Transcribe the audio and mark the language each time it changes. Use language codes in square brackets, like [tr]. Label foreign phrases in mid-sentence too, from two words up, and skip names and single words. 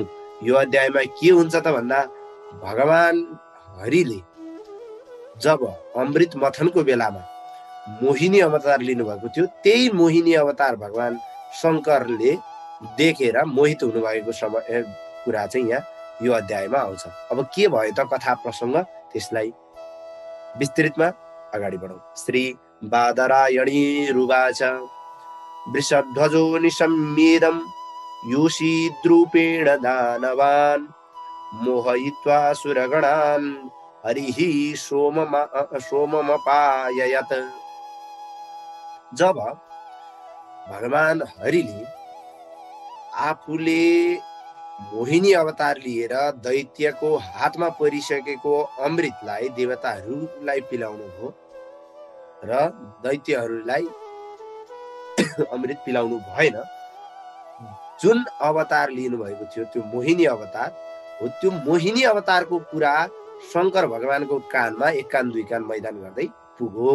[ne] यो अध्यायमा के हुन्छ त भन्दा भगवान हरिले जब अमृत मथनको बेलामा मोहिनी अवतार लिनुभएको थियो, त्यही मोहिनी अवतार भगवान शंकरले देखेर मोहित हुनुभएको समय कुरा चाहिँ यहाँ यो अध्यायमा आउँछ। अब के भयो त कथा प्रसंग, त्यसलाई विस्तृतमा अगाडि बढौं। [sa] श्री बादरायणी रुवाच वृषध्वजो निशम्येदं योषिद्रूपेण दानवान् मोहयित्वा सुरगणान् हरिः सोममपाययत्। [ne] जब भगवान हरिले आफूले मोहिनी अवतार लिएर दैत्यको हातमा परिसकेको अमृतलाई देवताहरूलाई पिलाउनु भयो र दैत्यहरूलाई अमृत पिलाउनु भएन, जुन अवतार लिनु भएको थियो त्यो मोहिनी अवतार हो, त्यो मोहिनी अवतारको कुरा शंकर भगवानको कानमा एक कान दुई कान मैदान गर्दै पुग्यो।